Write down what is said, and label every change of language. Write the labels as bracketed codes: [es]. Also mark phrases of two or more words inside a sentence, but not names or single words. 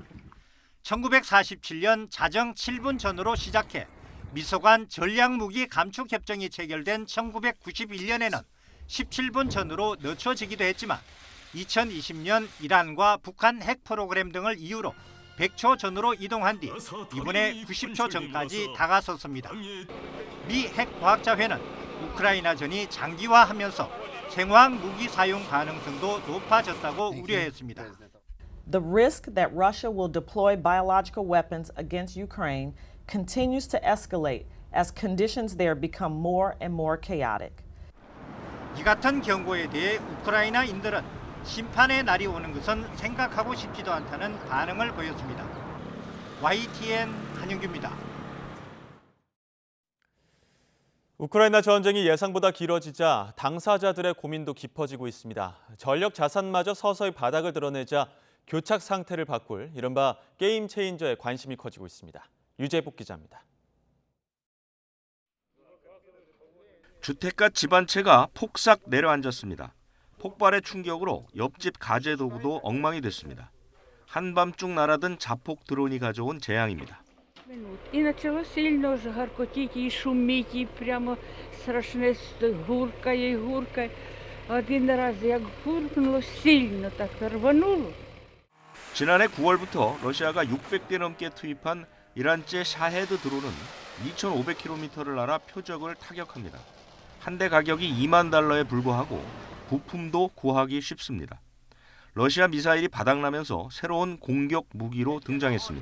[ko] 1947년 자정 7분 전으로 시작해 미소간 전략무기 감축 협정이 체결된 1991년에는 17분 전으로 늦춰지기도 했지만 2020년 이란과 북한 핵 프로그램 등을 이유로 100초 전으로 이동한 뒤 이번에 90초 전까지 다가섰습니다. 미 핵과학자회는 우크라이나전이 장기화하면서 생화학 무기 사용 가능성도 높아졌다고 우려했습니다. [en] The risk that Russia will deploy biological weapons against Ukraine continues to escalate as conditions there become more and more chaotic. [ko] 이 같은 경고에 대해 우크라이나인들은 심판의 날이 오는 것은 생각하고 싶지도 않다는 반응을 보였습니다. YTN 한윤규입니다. 우크라이나 전쟁이 예상보다 길어지자 당사자들의 고민도 깊어지고 있습니다. 전력 자산마저 서서히 바닥을 드러내자 교착 상태를 바꿀 이른바 게임 체인저에 관심이 커지고 있습니다. 유재복 기자입니다. 주택가 집 한 채가 폭삭 내려앉았습니다. 폭발의 충격으로 옆집 가재 도구도 엉망이 됐습니다. 한밤중 날아든 자폭 드론이 가져온 재앙입니다. [uk] И начало сильно жаркотіти, і шуміти, і прямо страшне гуркає, гуркає. Один раз як гуркнуло сильно, так рвануло. [ko] 지난해 9월부터 러시아가 600대 넘게 투입한 이란제 샤헤드 드론은 2,500km를 날아 표적을 타격합니다. 한 대 가격이 $20,000에 불과하고 부품도 구하기 쉽습니다. 러시아 미사일이 바닥나면서 새로운 공격 무기로 등장했습니다.